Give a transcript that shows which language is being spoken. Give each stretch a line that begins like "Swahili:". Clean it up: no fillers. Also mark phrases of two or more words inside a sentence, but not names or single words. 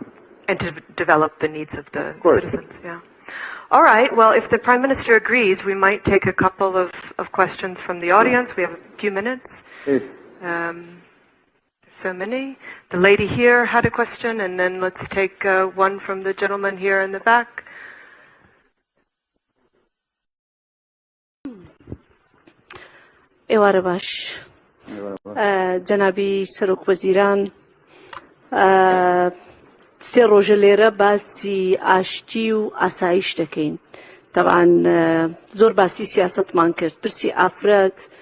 English: And to develop the needs of the citizens, yeah. All right, well, if the Prime Minister agrees, we might take a couple of questions from the audience. We have a few minutes. Please. So many. The lady here had a question, and then let's take one from the gentleman here in the back.
Central Kurdish: ئێوارە باش جەنابی سەرۆک وەزیران سێ ڕۆژە لێرە باسی ئاشتی و ئاسایش دەکەین تەبعاً زۆر باسی سیاسەتمان کرد پرسی ئافرەت